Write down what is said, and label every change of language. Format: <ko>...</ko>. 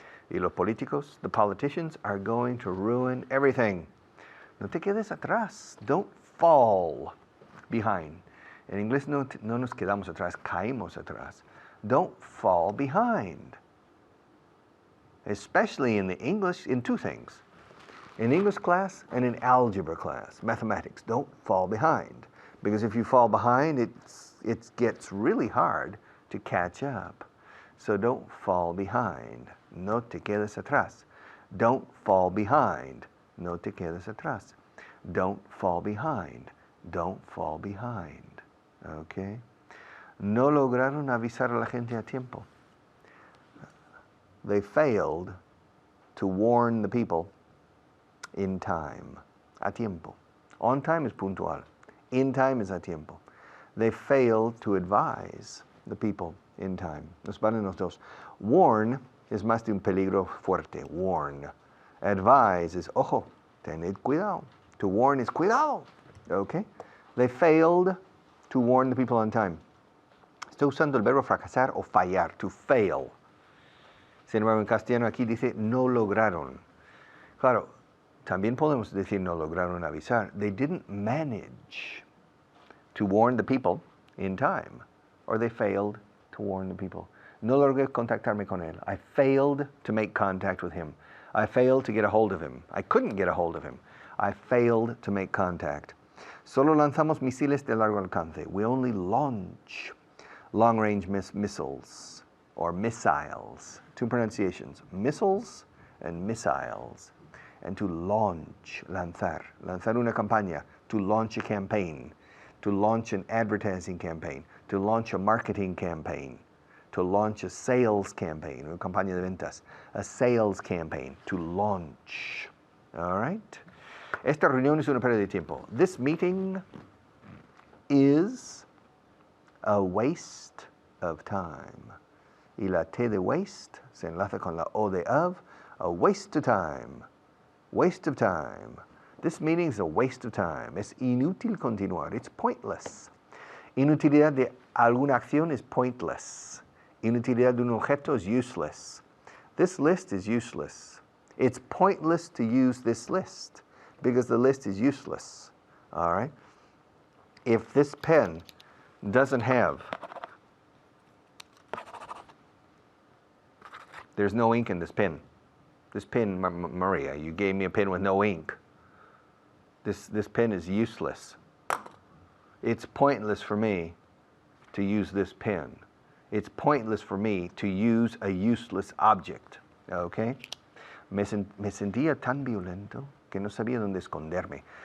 <es>Y los políticos,</es> <en>the politicians, are going to ruin everything.</en> <es>No te quedes atrás.</es> <en>Don't fall behind.</en> <es>En inglés no nos quedamos atrás, caímos atrás.</es> <en>Don't fall behind. Especially in the English, in 2 things. In English class and in algebra class, mathematics. Don't fall behind. Because if you fall behind, it gets really hard to catch up. So don't fall behind.</en> <es>No te quedes atrás.</es> <en>Don't fall behind.</en> <es>No te quedes atrás.</es> <en>Don't fall behind. Don't fall behind. Okay?</en> <es>No lograron avisar a la gente a tiempo.</es> <en>They failed to warn the people in time.</en> <es>A tiempo.</es> <en>On time is puntual. In time is a tiempo. They failed to advise the people in time.</en> <es>Nos valen los dos. Warn es más de un peligro fuerte.</es> <en>Warn. Advise is,</en> <es>ojo, tened cuidado.</es> <en>To warn is cuidado. Okay? They failed to warn the people on time.</en> <es>Estoy usando el verbo fracasar o fallar, to fail. Sin embargo, en castellano aquí dice no lograron. Claro, también podemos decir no lograron avisar.</es> <en>They didn't manage to warn the people in time, or they failed to warn the people.</en> <es>No logré contactarme con él.</es> <en>I failed to make contact with him. I failed to get a hold of him. I couldn't get a hold of him. I failed to make contact.</en> <es>Solo lanzamos misiles de largo alcance.</es> <en>We only launch long-range missiles, or missiles. 2 pronunciations, missiles and missiles. And to launch,</en> <es>lanzar una campaña,</es> <en>to launch a campaign, to launch an advertising campaign, to launch a marketing campaign, to launch a sales campaign,</en> <es>una campaña de ventas,</es> <en>a sales campaign, to launch. All right?</en> <es>Esta reunión es una pérdida de tiempo.</es> <en>This meeting is a waste of time.</en> <es>Y la T de waste se enlaza con la O de of,</es> <en>a waste of time. Waste of time. This meeting is a waste of time.</en> <es>Es inútil continuar.</es> <en>It's pointless.</en> <es>Inutilidad de alguna acción is pointless. Inutilidad de un objeto</es> <en>is useless. This list is useless. It's pointless to use this list because the list is useless. All right? If this pen doesn't have, there's no ink in this pen. This pen, Maria, you gave me a pen with no ink. This pen is useless. It's pointless for me to use this pen. It's pointless for me to use a useless object. Okay?</en> <es>Me sentía tan violento que no sabía dónde esconderme.</es>